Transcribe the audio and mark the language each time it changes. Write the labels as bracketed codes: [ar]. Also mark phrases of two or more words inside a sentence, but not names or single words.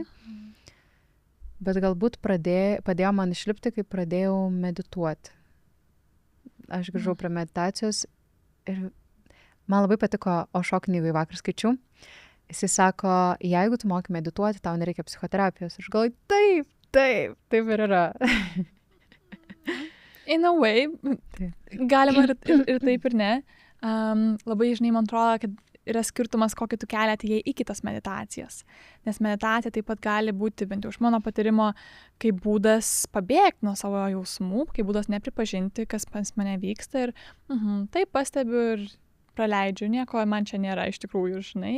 [lt] Bet galbūt padėjo man išlipti, kai pradėjau medituoti. Aš grįžau prie meditacijos ir man labai patiko Ošo knygoj vakar skaičiau. Jisai sako, jeigu tu moki medituoti, tau nereikia psichoterapijos. Aš galvoju, taip ir yra. [en] In a way, [lt] galima ir taip ir ne. Labai žinai, man atrodo, kad yra skirtumas, kokį tu kelią atėjai iki tas meditacijas. Nes meditacija taip pat gali būti, bent jau iš mano patyrimo, kaip būdas pabėgti nuo savo jausmų, kaip būdas nepripažinti, kas pas mane vyksta ir taip pastebiu ir praleidžiu, nieko man čia nėra iš tikrųjų, žinai.